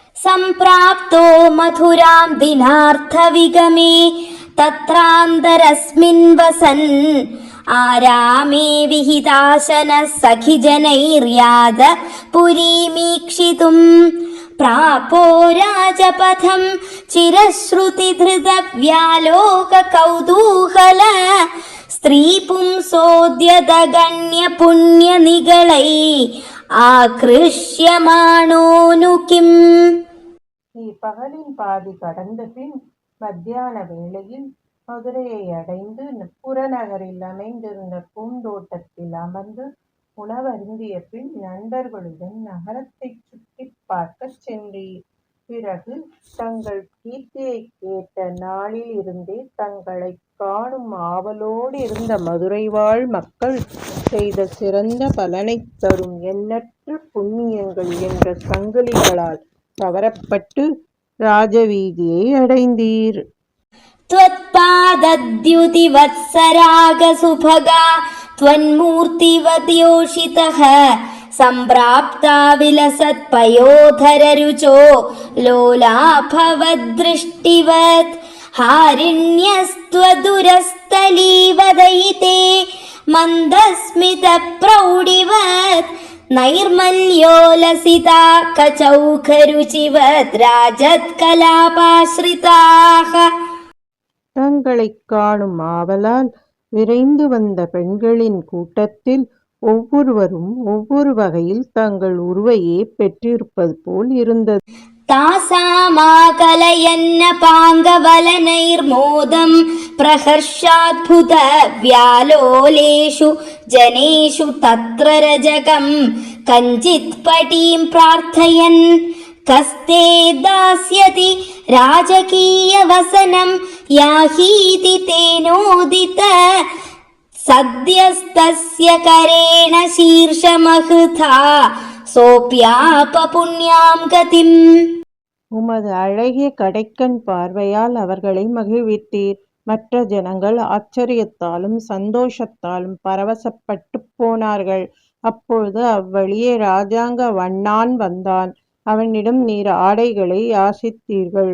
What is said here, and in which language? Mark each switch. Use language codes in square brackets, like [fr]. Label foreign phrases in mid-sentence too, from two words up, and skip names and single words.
[sa] सम्प्राप्तो मथुरां दिनार्थविगमे तत्रान्तरस्मिन् वसन् आरामे विहिताशनः सखिजनैर्याद पुरीमीक्षितुम् प्रापो राजपथं चिरश्रुतिधृतव्यालोककौतूहल स्त्रीपुंसोद्यतगण्यपुण्यनिगलै आकृष्यमाणोऽनु किम्. [ta] இப்பகலின் பாதி கடந்த பின் மத்தியான வேளையில் மதுரையை அடைந்து புறநகரில் அமைந்திருந்த பூந்தோட்டத்தில் அமர்ந்து உணவருந்திய பின் நண்பர்களுடன் நகரத்தை சுற்றி பார்க்க சென்றீர். பிறகு தங்கள் கீர்த்தியை கேட்ட நாளில் இருந்தே தங்களை காணும் ஆவலோடு இருந்த மதுரை வாழ் மக்கள் செய்த சிறந்த பலனை தரும் எண்ணற்ற புண்ணியங்கள் என்ற சங்கிலிகளால் கவரப்பட்டு ராஜவீதியை அடைந்தீர். [sa] त्वत्पादद्युतिवत्सरागसुभगा त्वन्मूर्तिवद्योषितः सम्प्राप्ता विलसत्पयोधररुचो लोलाभवद्दृष्टिवत् हारिण्यस्त्वदुरस्थलीवदयिते मन्दस्मितप्रौढिवत् नैर्मल्योलसिता कचौखरुचिवत् राजत्कलापाश्रिताः. [ta] தங்களைக் காணும் ஆவலால் விரைந்து வந்த பெண்களின் கூட்டத்தில் ஒவ்வொருவரும் ஒவ்வொரு வகையில் தங்கள் உருவையே பெற்றிருப்பது போல் இருந்தது. [sa] तासामाकलयन्न पाङ्गवलनैर्मोदं प्रहर्षाद्भुत व्यालोलेषु जनेषु तत्र रजकं कञ्चित् पटीं प्रार्थयन् कस्ते दास्यति राजकीयवसनं याहीति तेनोदित सद्यस्तस्य करेण शीर्षमहृथा सोऽप्यापपुण्यां गतिम्. [ta] உமது அழகிய கடைக்கண் பார்வையால் அவர்களை மகிழ்வித்தீர். மற்ற ஜனங்கள் ஆச்சரியத்தாலும் சந்தோஷத்தாலும் பரவசப்பட்டு போனார்கள். அப்பொழுது அவ்வழியே ராஜாங்க வண்ணான் வந்தான். அவனிடம் நீர் ஆடைகளை யாசித்தீர்கள்.